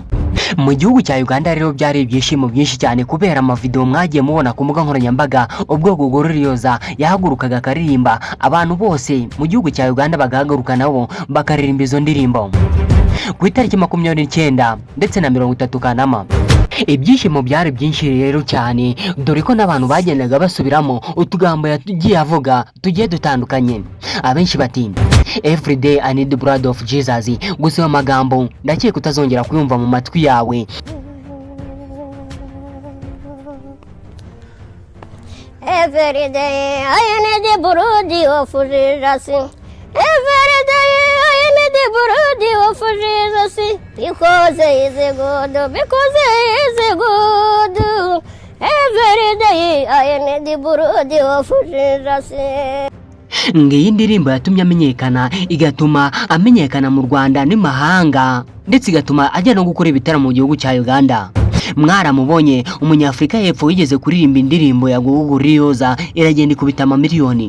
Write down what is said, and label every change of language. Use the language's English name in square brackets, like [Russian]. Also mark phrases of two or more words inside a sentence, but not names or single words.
[Kinyarwanda] Mu gihugu cya Uganda rero byari ibyishimo byinshi cyane kubera amavideo mwagiye mubona ku mbuga nkoranyambaga ubwo Gogo Gloriosa yahagurukaga akaririmba, abantu bose mu gihugu cya Uganda bagahaguruka nabo bakaririmba izo ndirimbo. Ku itariki 29 ndetse na 30 Kanama ibyishimo byari byinshi rero cyane, dore ko n'abantu bagendaga basubiramo utugambo yagiye avuga tugiye dutandukanye. Abenshi bati [English] every day I need the blood of Jesus, [Kinyarwanda] gusa amagambo ndakeka utazongera kuyumva mu matwi yawe. [English] Every day I need the blood of Jesus. Every day I need the blood of Jesus, because he is good, because he is good. Every day I need the blood of Jesus. [Kinyarwanda] Ngiyi ndirimbo yatumye amenyekana, igatuma amenyekana mu Rwanda n'imahanga, ndetse igatuma ajya no gukora ibitaramo mu gihugu cya Uganda. Mwaramubonye umunyafrika y'Epfo wigeze kuririmba indirimbo ya Gogo Gloriosa iragenda ikubita miliyoni.